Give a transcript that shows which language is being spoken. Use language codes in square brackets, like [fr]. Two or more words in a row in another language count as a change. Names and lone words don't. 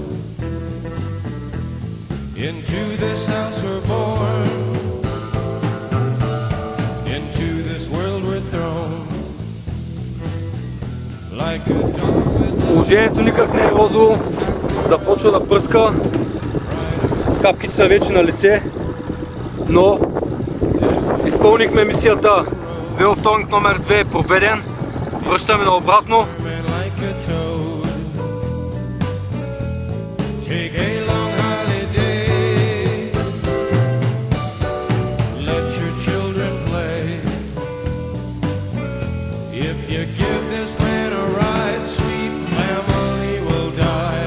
[en] Into this house we're born, into this world we're thrown. Like a dog with [bg] Положението никак не е розово, започва да пръска, капките са вече на лице, но изпълнихме мисията. Веловторник номер 2 е проведен, връщаме наобратно. [en] like a toad. Take a long holiday, let your children play. If you give this man a ride, sweet family will die.